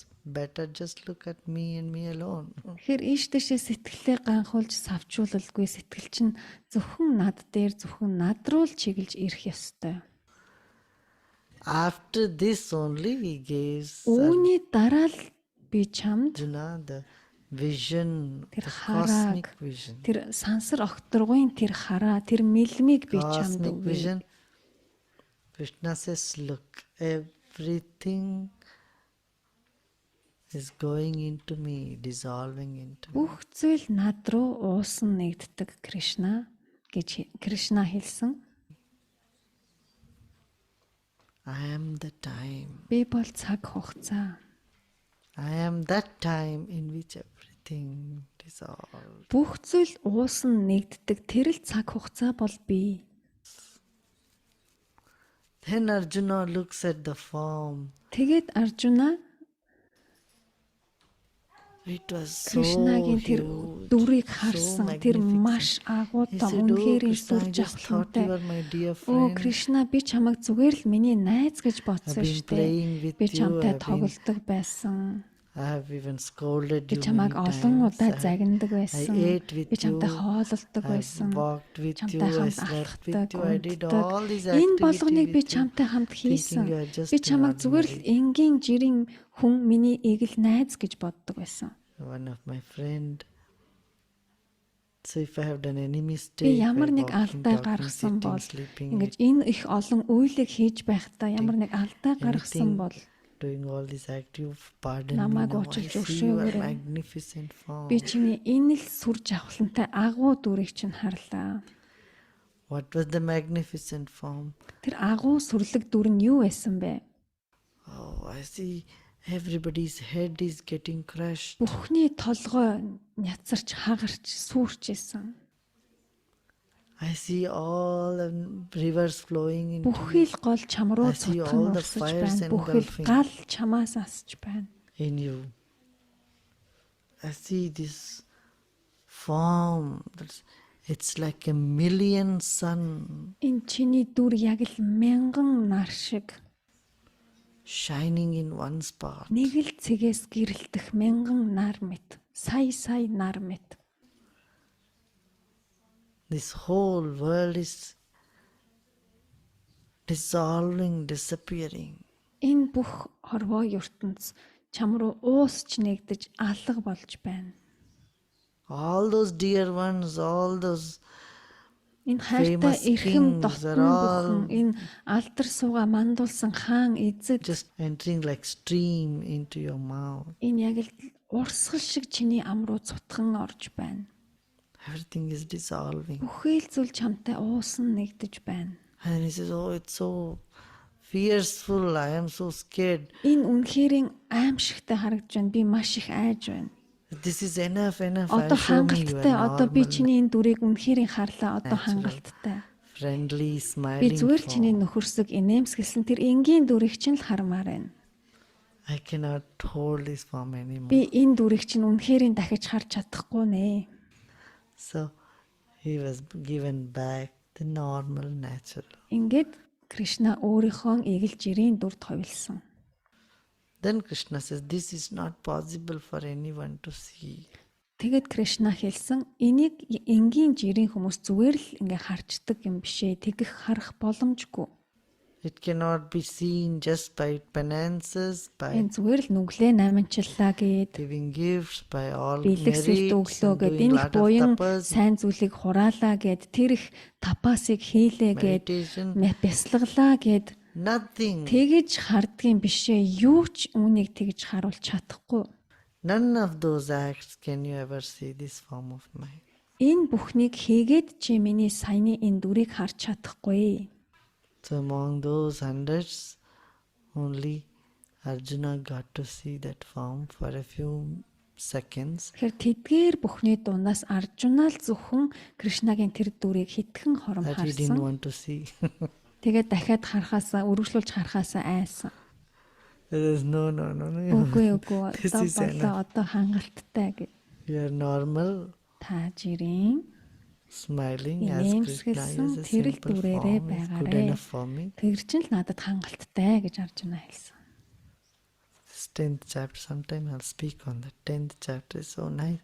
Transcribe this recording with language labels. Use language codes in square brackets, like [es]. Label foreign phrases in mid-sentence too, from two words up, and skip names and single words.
[en] Better just look at me and me alone. [mn] Тэгэхээр ийш дэшээ сэтгэлээ ганхуулж савчуулалгүй сэтгэл чинь зөвхөн над дээр зөвхөн над руу л чиглэж ирэх ёстой. [en] After this only he gives [mn] Үүний дараа л би чамд [en] Arjuna the vision, [mn] тэр [en] the [mn] харааг, [en] cosmic vision. [mn] тэр сансар огторгуйн тэр хараа, тэр мэлмийг би чамд [en] Cosmic [mn] өгье. [en] vision. Krishna says, look, everything is going into me, dissolving into me. [mn] Бүх зүйл над руу уусан нэгддэг Кришна гэж Кришна хэлсэн. [en] I am the time. [mn] Би бол цаг хугацаа. [en] I am that time in which everything dissolves. [mn] Бүх зүйл уусан нэгддэг тэр л цаг хугацаа бол би. [en] Then Arjuna looks at the form. [mn] Тэгээд Аржуна [en] It was so [mn] Кришнагийн тэр [en] huge, [mn] дүрийг [en] so [mn] харсан тэр [en] magnificent. [mn] маш агуу [en] He [mn] том [en] said, oh [mn] үнэхээр [en] Krishna, [mn] сүр [en] I just thought [mn] жавхлантай. [en] you were my dear [mn] Оо [en] friend. [mn] Кришна би чамайг зүгээр л миний найз гэж [en] I've [mn] бодсон [en] been [mn] шүү [en] playing [mn] дээ. [en] with [mn] Би [en] you. [mn] чамтай [en] I've been- [mn] тоглодог байсан. [en] I have even scolded [mn] Би [en] you [mn] чамайг [en] many [mn] олон [en] times. [mn] удаа [en] I [mn] загнадаг байсан. [en] ate with [mn] Би чамтай [en] you. [mn] хоололдог [en] I've [mn] байсан. [en] walked with you. [mn] Чамтай [en] I [mn] хамт [en] slept with [mn] алхдаг, [en] you. I did [mn] унтдаг. [en] all these [mn] Энэ болгоныг [en] activities [mn] би [en] with you. [mn] чамтай хамт хийсэн. [en] you are just [mn] Би чамайг [en] an [mn] зүгээр л [en] ordinary- [mn] энгийн жирийн хүн миний эгэл найз гэж боддог байсан. [en] One of my friend. So if I have done any [mn] Би [en] mistake, [mn] ямар [en] by [mn] нэг [en] walking, [mn] алдаа [en] talking, [mn] гаргасан [en] sitting, [mn] бол [en] sleeping, [mn] ингэж энэ их олон үйлийг хийж байхдаа ямар нэг алдаа гаргасан [en] anything, [mn] бол [en] doing all this active, pardon me [mn] намайг [en] now. I [mn] уучлж [en] see your [mn] өгшөөгөөрэй. [en] magnificent form. [mn] би чиний энэ л сүр жавхлантай агуу дүрийг чинь харлаа. [en] What was the magnificent form? [mn] Тэр агуу сүрлэг дүр нь юу байсан бэ? [en] Oh, I see everybody's head is getting crushed. [mn] Бүхний толгой няцарч хагарч сүрч исэн. [en] I see all the rivers flowing into [mn] Бүхий л гол чам руу [en] I see [mn] цотхон [en] all the [mn] урсаж [en] fires [mn] байна. Бүхий л [en] engulfing. [mn] гал чамаас асч байна. [en] in you. I see this form. It's like a million sun [mn] Энэ чиний дүр яг л мянган нар шиг [en] shining in one spot. [mn] нэг л цэгээс гэрэлтэх мянган нар мэт сая нар мэт. [en] This whole world is dissolving, disappearing. [mn] Энэ бүх хорвоо ертөнц чам руу уусч нэгдэж алга болж байна. [en] All those dear ones, all those [mn] Энэ хайртай [en] famous [mn] эрхэм [en] kings [mn] дотн [en] are all [mn] бүхэн энэ алдар сууга мандуулсан хаан эзэд [en] just entering like stream into your mouth. [mn] энэ яг л урсгал шиг чиний ам руу цутхан орж байна. [en] Everything is dissolving. [mn] Бүхэл зүйл чамтай уусан нэгдэж байна. [en] And he says, oh, it's so fearful, I am so scared. [mn] Энэ үнэхэрийн аимшигтай харагдж байна. Би маш их айж байна. [en] This is enough. [mn] Одоо [en] I'll show me you [mn] хангалттай. [en] are [mn] Одоо би [en] normal, [mn] чиний энэ дүрийг үнэхэрийн харлаа. Одоо [en] Natural. [mn] хангалттай. [en] friendly, [mn] Би [en] smiling [mn] зүгээр л чиний [en] form. [mn] нөхөрсөг инээмсэглсэн тэр энгийн дүрийг чинь л хармаар байна. [en] I cannot hold this form anymore. [mn] Би энэ дүрийг чинь үнэхэрийн дахиж харж чадахгүй нэ. [en] So he was given back the normal, natural. [mn] Ингээд Кришна өөрийнхөө эгэл жирийн дүрд хувилсан. [en] Then Krishna says, this is not possible for anyone to see. [mn] Тэгэд Кришна хэлсэн энийг энгийн жирийн хүмүүс зүгээр л ингээ харцдаг юм бишээ. Тэгэх харах боломжгүй. [en] It cannot be seen just by penances, by [mn] Энэ зүгээр л нүглээ наманчлаа гэд [en] giving gifts, by all [mn] бэлгэсэлт [en] merits, [mn] өглөө [en] and [mn] гэд [en] doing [mn] энэ их [en] lot of [mn] буян [en] tapas, [mn] сайн зүйлийг хураалаа гэд тэр их тапасыг хийлээ гэд [en] meditation, [mn] бясалгалаа гэд [en] nothing. [mn] тэгэж хардгийн бишээ юу ч үүнийг тэгж харуулж чадахгүй. [en] None of those acts can you ever see this form of mine. [mn] Энэ бүхнийг хийгээд чи миний саяны энэ дүрийг харж чадахгүй. [en] So among those hundreds, only Arjuna got to see that form for a few seconds. [mn] Тэгэхээр тэдгээр бүхний дундаас Аржуна л зөвхөн Кришнагийн тэр дүрийг хитгэн хором [en] That he didn't [mn] харсан. [en] want to see. [mn] Тэгээд дахиад харахаасаа үргэлжлүүлж харахаасаа айсан. [en] There is no. [mn] Үгүй [en] This [mn] одоо [en] is [mn] болоо одоо хангалттай гэд. [en] You are normal, [mn] Та жирийн [en] smiling as Krishna [mn] инээмсэглсэн [en] is a [mn] тэрэл [en] simple [mn] дүрээрээ [en] form. It's good [mn] байгаарэ. [en] enough for me. [mn] Тэр чинь л надад хангалттай гэж Аржуна хэлсэн. [en] This 10th chapter, sometime I'll speak on that. 10th chapter is so nice.